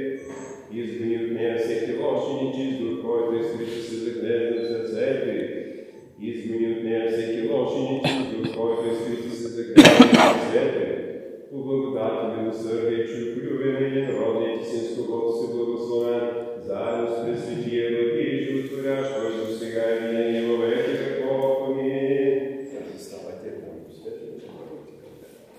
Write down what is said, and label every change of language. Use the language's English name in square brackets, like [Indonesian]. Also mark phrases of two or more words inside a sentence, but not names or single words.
[Bulgarian] Изгони от нея всеки лош и нечист дух, който иска да се загледа в сърцето й. Изгони от нея всеки лош и нечист дух, който иска да се загледа в сърцето й. По благодата, милосърдие и човеколюбие на единородния Ти Син, с когото си благословен, заедно с Пресветия, благи и животворящ, който сега и винаги [Church Slavic] во веки веков. [Bulgarian] Амин. Заставайте, там посветено, че бъдете към Тебе.